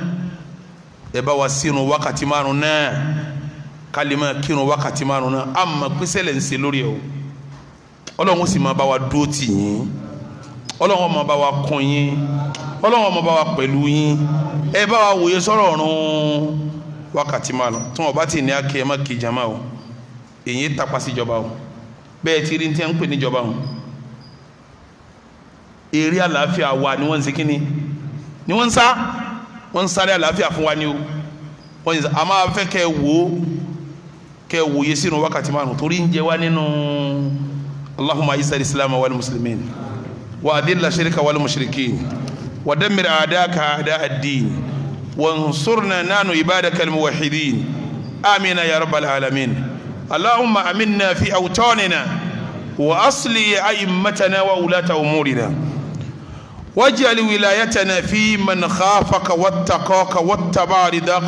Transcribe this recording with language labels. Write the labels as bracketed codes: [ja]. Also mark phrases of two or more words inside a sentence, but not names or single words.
[yo] ẹ bá wa sírun wákàtí márùn náà kálímà kírun wákàtí márùn náà àmà pínsẹ́lẹ̀ ń ṣe lórí ẹ̀ o ọlọ́wọ́n sì máa bá wa dúró tì yín ọlọ́wọ́n máa bá wa kún yín ọlọ́wọ́n máa bá wa pẹ̀lú yín ẹ bá wa wòye sọ̀rọ̀ ọ̀run wákàtí márùn tí wọn bá ti ní akẹ́ ẹ má kí jama o èyí tapa sí ìjọba o bẹ́ẹ̀ ti rí ní tí wọ́n ń pè níjọba o eré àlàáfíà wa ni wọ́n ń ṣe kíni ni wọ́n ń sáré àlàáfíà fún wa ni o wọ́n ń sá a máa fẹ́ kẹ́ ẹ wòye sínú wákàtí márùn torí ń jẹ wá nínú [ar] اللهم أعز الإسلام والمسلمين وأذل الشرك والمشركين ودمر أعداءك أعداء الدين وانصرنا نحن عبادك الموحدين آمين يا رب العالمين اللهم أمنا في أوطاننا وأصلح أئمتنا وولاة أمورنا واجعل ولايتنا في من خافك واتقاك واتبع رضاك